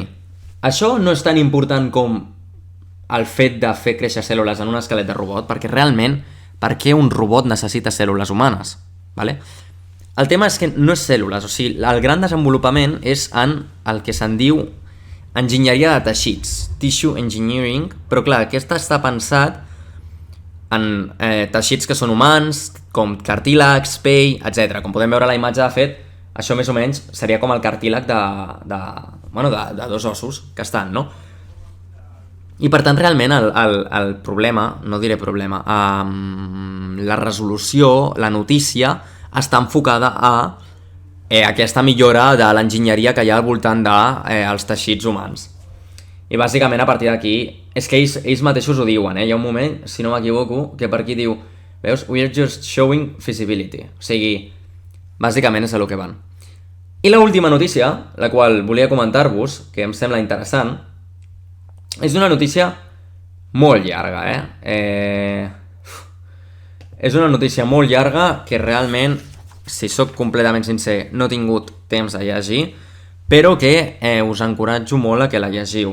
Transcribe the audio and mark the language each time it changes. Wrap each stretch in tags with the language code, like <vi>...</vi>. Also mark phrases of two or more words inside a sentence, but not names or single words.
<ca>Això no és tan important com el fet de fer créixer cèl·lules en un esquelet de robot, perquè realment, per què un robot necessita cèl·lules humanes? Vale? El tema és que no és cèl·lules, o sigui, el gran desenvolupament és en el que se'n diu enginyeria de teixits,</ca> <en>tissue engineering,</en> <ca>però clar, aquest està pensat en teixits que són humans, com cartílags, pell, etc. Com podem veure a la imatge, de fet, això més o menys seria com el cartílag de 2 ossos que estan, no? I per tant, realment, el problema, no diré problema, la resolució, la notícia, està enfocada a aquesta millora de l'enginyeria que hi ha al voltant dels teixits humans. I bàsicament, a partir d'aquí, és que ells mateixos ho diuen, Hi ha un moment, si no m'equivoco, que per aquí diu, veus,</ca> <en>we are just showing feasibility.</en> <ca>O sigui, bàsicament és a lo que van. I l'última notícia, la qual volia comentar-vos, que em sembla interessant, és una notícia molt llarga, És una notícia molt llarga que realment, si sóc completament sincer, no he tingut temps de llegir, però que us encoratjo molt a que la llegiu.</ca>